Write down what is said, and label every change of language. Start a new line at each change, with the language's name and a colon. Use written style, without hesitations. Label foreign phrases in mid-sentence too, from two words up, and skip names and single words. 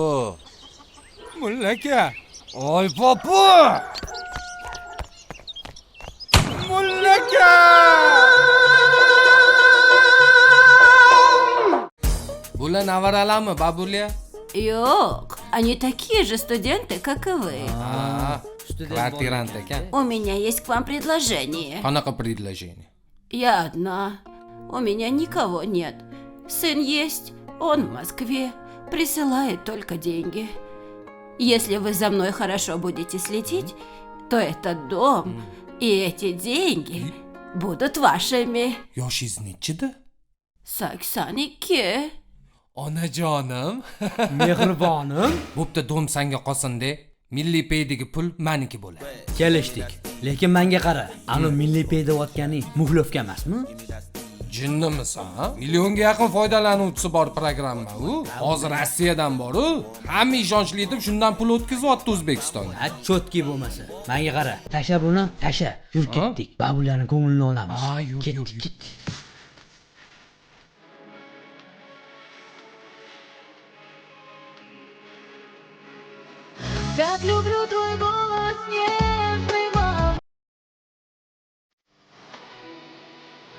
Uzbek: Mullaka. Oy popu. Mullaka. Bular navaralami, babuля? Yo'q,
Russian: они такие же студенты, как и вы.
Uzbek: Kvartirant ekan.
Russian: У меня есть к вам предложение.
Uzbek: Qanaqa предложение?
Russian: Я одна. У меня никого нет. Сын есть, он в Москве. Присылает только деньги. Если вы за мной хорошо будете следить, то этот дом и эти деньги будут вашими.
Uzbek: Yoshingiz nechida? 82. Onajonim. Mehribonim, Bo'pti, dom senga qolsin-de. Milliy paydagi pul meniki bo'ladi. kelishdik. Lekin menga qara, anu milliy pay deyotganing muxlovka emasmi? Jinnimisan? Millionga yaqin foydalanuvchisi bor programma u. Hozir Rossiyadan bor-u. Hamma ishonchli deb shundan pul o'tkazyapti O'zbekistonga. Ha, chotki bo'lmasa. Menga qara. Tasha buni, tasha. Yur ketdik. Babularning ko'nglini olamiz. Ha, yur, Ketdik, yur. ketdik.
Russian: Так люблю твой голос нежный, мам.